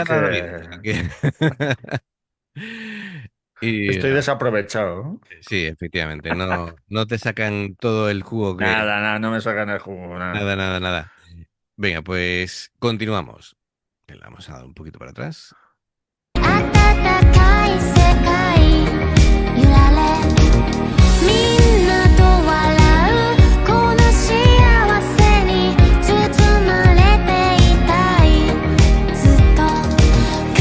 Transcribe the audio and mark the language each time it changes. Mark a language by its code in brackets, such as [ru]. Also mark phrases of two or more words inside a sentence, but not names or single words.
[es] ya da la vida. que Así que... Y estoy desaprovechado. sí, efectivamente, no te sacan todo el jugo que... Nada, nada, no me sacan el jugo, Nada, nada. nada, nada. Venga, pues continuamos. Le vamos a dar un poquito para atrás. [ja] 暖かい世界揺られみんなと笑うこの幸せに包まれていたいずっとカ